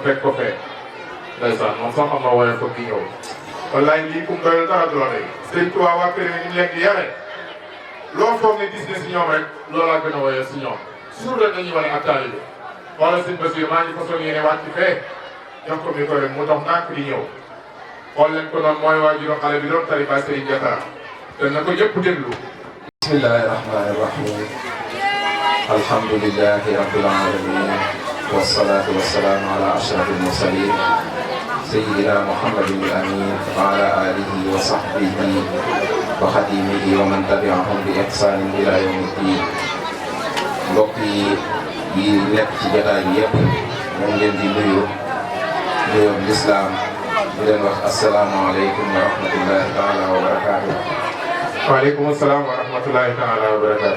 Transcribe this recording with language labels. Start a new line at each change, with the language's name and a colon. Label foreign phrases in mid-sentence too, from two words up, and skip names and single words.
Wolof: fekk ko fee ndeysaan moom sax am na wooye foog di ñëw wallaay lii kum doyal dara du la rek sëñ Tuubaa waa kër yi ñu leen di yare loo foog ne gis ne si ñoom rek loolaa gën a wooyee si ñoom toujours rek dañuy wane ak taalibe wala sëñ Basiir maa ngi ko soog yéene wàcc fee jox ko micro rek mu dox nànk di ñëw xool leen ko noonu mooy waajuru xale bi doon tari ba Serigne Diatta te na ko ñëpp déglu.
Arabic: بسم الله الرحمن الرحيم الحمد لله رب العالمين والصلاة والسلام على أشرف المرسلين سيدنا محمد الأمين وعلى آله وصحبه وخادمه ومن تبعهم بإحسان إلى يوم الدين.
Wolof: mbokk yi nekk ci jotaay bi yëpp ñu ngi leen di nuyu nuyoo lislaam di leen wax
Arabic: السلام عليكم ورحمة الله تعالى وبركاته. وعليكم السلام ورحمة الله تعالى وبركاته.